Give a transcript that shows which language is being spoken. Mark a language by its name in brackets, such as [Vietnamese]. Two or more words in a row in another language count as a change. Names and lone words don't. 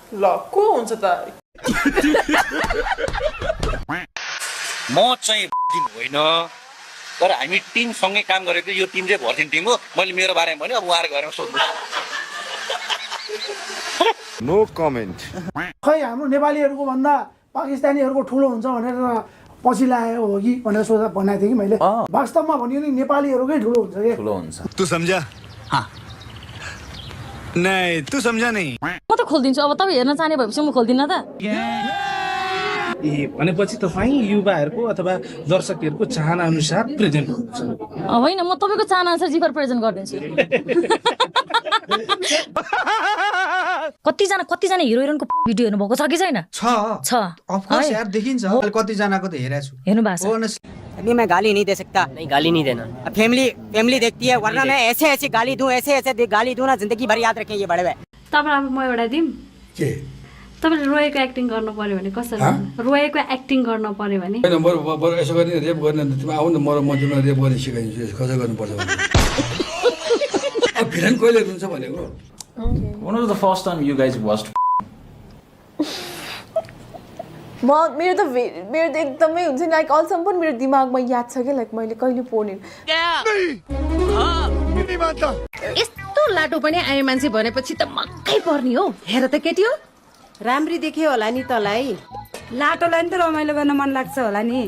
[Nepali] म चाहिँ होइन, तर हामी टिमसँगै काम गरेको, यो टिम चाहिँ भर्जिन टिम हो। मैले मेरो बारेमा भन्यो, अब उहाँहरूको बारेमा सोध्नु। [English] No comment. [Nepali] खै हाम्रो नेपालीहरूको भन्दा पाकिस्तानीहरूको ठुलो हुन्छ भनेर पछि लागेको हो कि भनेर सोच्दा भनेको थिएँ कि मैले। वास्तवमा भन्यो नि नेपालीहरूकै ठुलो हुन्छ कि। ठुलो हुन्छ। [Hindi] तू समझा? हाँ। नहीं, तू समझा नहीं। [Nepali] म त खोलिदिन्छु। अब तपाईँ हेर्न चाहने भएपछि म खोल्दिनँ त। ए भनेपछि तपाईँ युवाहरूको अथवा दर्शकहरूको चाहना अनुसार प्रेजेन्ट गर्नुहुन्छ? होइन, म तपाईँको चाहना अनुसार जिफर प्रेजेन्ट गरिदिन्छु। कतिजना हिरो हिरोइनको भिडियो हेर्नुभएको छ कि छैन? छ [English] of course [Nepali] यार, देखिन्छ। कतिजनाको त हेरेको छु। हेर्नु भएको छ? [Hindi] अभी मैं गाली नहीं दे सकता। नहीं, गाली नहीं देना। फैमिली देखती है, वरना मैं ऐसे गाली दूं, ऐसे गाली दूं ना, जिंदगी भर याद रखें ये बड़े भाई। [Nepali] तपाईँलाई म एउटा दिम के तपाईँले रोएको एक्टिङ गर्नु पर्यो भने कसरी? रोएको एक्टिङ गर्नु पर्यो भने होइन, बरु यसो गर्ने रेप गर्ने तिमी आउनु न, म तिमीलाई रेप गर्ने सिकाइदिन्छु कसरी गर्नुपर्छ भने। अब भिलन कहिले हुन्छ भनेको? [English] When was the first time you guys watched? [Nepali] मेरो त एकदमै हुन्छ नि, लाइक अहिलेसम्म पनि मेरो दिमागमा याद छ कि लाइक मैले कहिले पोर्ने। यस्तो लाटो पनि आयो मान्छे भनेपछि त मक्कै पर्ने हो। हेर त केटी हो, राम्री देख्यो होला नि तँलाई। लाटोलाई नि त रमाइलो गर्न मन लाग्छ होला नि।